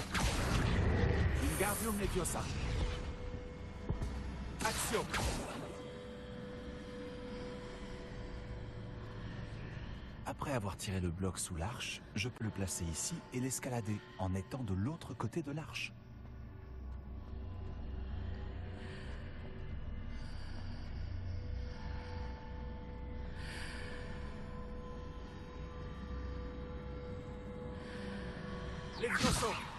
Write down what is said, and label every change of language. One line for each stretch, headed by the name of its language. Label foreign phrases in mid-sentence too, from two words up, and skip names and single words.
French: Wingardium Leviosa. Action. Après avoir tiré le bloc sous l'arche, je peux le placer ici et l'escalader en étant de l'autre côté de l'arche. Levioso.